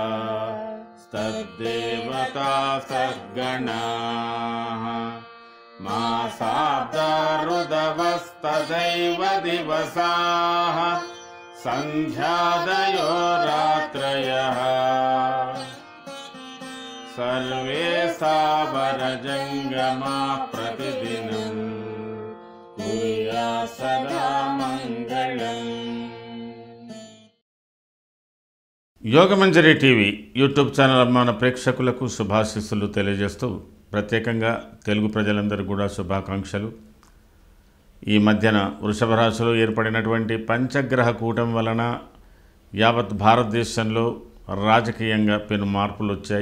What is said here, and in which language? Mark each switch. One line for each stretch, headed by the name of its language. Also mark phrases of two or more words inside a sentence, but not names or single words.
Sanskrit: तद्देवता सद्गणाः मासाब्दा ऋतवस्तदैव दिवसाः सन्ध्यादयो रात्रयः सर्वे सावरजङ्गमाः प्रतिदिनं कुर्यात् सदा मङ्गलम्।
Telugu: యోగమంజరి టీవీ యూట్యూబ్ ఛానల్ అభిమాన ప్రేక్షకులకు శుభాశీస్సులు తెలియజేస్తూ ప్రత్యేకంగా తెలుగు ప్రజలందరూ కూడా శుభాకాంక్షలు. ఈ మధ్యన వృషభ రాశిలో ఏర్పడినటువంటి పంచగ్రహ కూటం వలన యావత్ భారతదేశంలో రాజకీయంగా పెను మార్పులు వచ్చాయి.